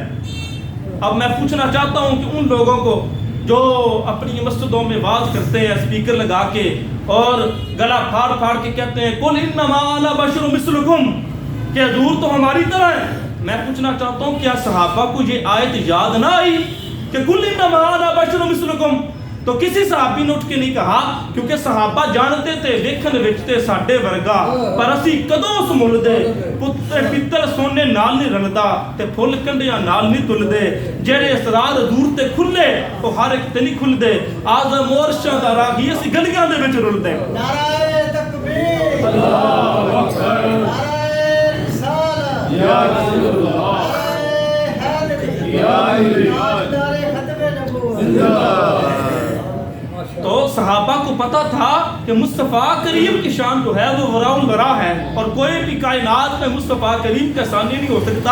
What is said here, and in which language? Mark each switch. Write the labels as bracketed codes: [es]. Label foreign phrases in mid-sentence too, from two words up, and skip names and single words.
[ur] اب میں پوچھنا چاہتا ہوں کہ ان لوگوں کو جو اپنی مسجدوں میں واز کرتے ہیں اسپیکر لگا کے اور گلا پھاڑ پھاڑ کے کہتے ہیں [ar] قل انما انا بشر مثلکم، [ur] کہ حضور تو ہماری طرح ہے، میں پوچھنا چاہتا ہوں کیا صحابہ کو یہ آیت یاد نہ آئی کہ [ar] قل انما انا بشر مثلکم؟ [ur] تو کسی صحابی نے اٹھ کے نہیں کہا، کیونکہ صحابہ جانتے تھے [pa] ویکھن وچ تے ساڈے ورگا پر اسی کدوں اس ملدے پتر پتر سونے نال نہیں رلدا تے پھل کنڈیاں نال نہیں تلدے، جڑے اسرار حضور تے کھلے او ہر ایک تے نہیں کھلدے، اعظم عرشاں دا راہی اسی گلیاں دے وچ رلدے۔ [ur] نعرہ تکبیر، [ar] اللہ اکبر، [ur] نعرہ رسالت، [ar] یا رسول اللہ، [ur] نعرہ حیدری، یا حیدری، نعرہ ختم نبوت۔ تو صحابہ کو پتا تھا کہ مصطفیٰ کریم کی شان جو ہے وہ [ar] وراء الورا [ur] ہے، اور کوئی بھی کائنات میں مصطفیٰ کریم کا ثانی نہیں ہو سکتا۔